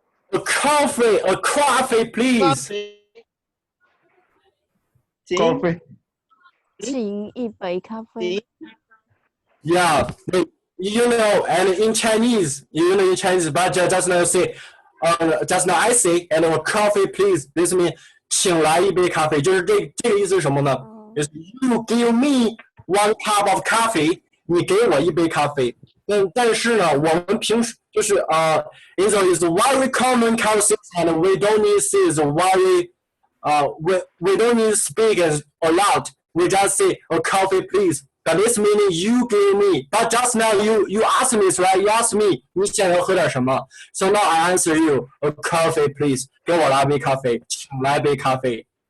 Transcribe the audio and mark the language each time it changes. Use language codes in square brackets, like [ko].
[en] A coffee, please. [zh] 咖啡。请一杯咖啡。 [en] Yeah, you know, and in Chinese, but just now say, just now I say, and a coffee, please. This means [zh] 请来一杯咖啡，就是这个意思是什么呢？就是 [en] you give me one cup of coffee， [zh] 你给我一杯咖啡。但是呢，我们平时就是 [en] is very common conversation, and we don't need to say is very we don't need to speak as a lot. We just say a coffee, please. But this meaning you give me. But just now you asked me, right? You asked me [zh] 你想要喝点什么 [en] So now I answer you a coffee, please. [zh] 给我来杯咖啡，请来杯咖啡。